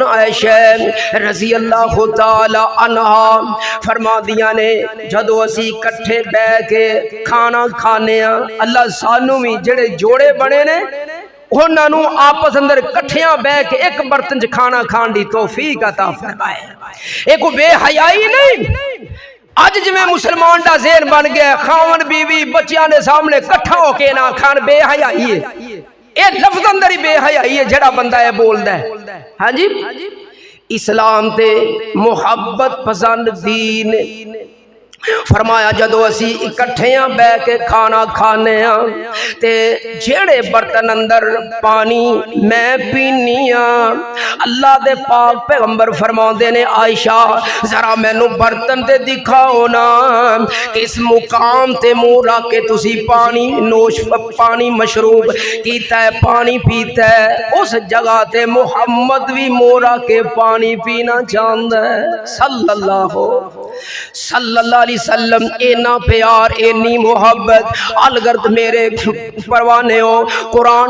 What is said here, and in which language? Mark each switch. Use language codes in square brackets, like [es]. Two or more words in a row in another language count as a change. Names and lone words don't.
[pa] عائشہ [ar] رضی اللہ تعالی عنہا [pa] فرما دیاں نے جدو اسی کٹھے بیٹھ کے کھانا کھانے ہاں اللہ سانو بھی جڑے جوڑے بنے نے انہاں نو آپس اندر کٹھیاں بیٹھ کے ایک برتن چ کھانا کھان دی توفیق عطا فرمائے. ایک بے حیائی نہیں. اج جویں مسلمان دا ذہن بن گیا خاون بیوی بچیاں دے سامنے کٹھا ہو کے نہ کھان, بے حیائی ہے. اے لفظ اندر ہی بے حیائی ہے جڑا بندہ ہے بولدا ہے. ہاں جی اسلام تے محبت پسند دین فرمایا جدو اسی اکٹھیاں بہ کے کھانا کھانے ہاں تے جیڑے برتن اندر پانی میں پینی ہاں اللہ دے پاک پیغمبر فرماندے نے عائشہ ذرا مینو برتن تے دکھاؤ نا اس مقام تے منہ رکھ کے تسی پانی نوش پانی مشروب کیتا ہے پانی پیتا ہے اس جگہ تے محمد بھی منہ رکھ کے پانی پینا چاہندا ہے [ar] صلی اللہ علیہ وسلم [pa] اینا پیار اینی محبت الگرد میرے پروانے ہو قرآن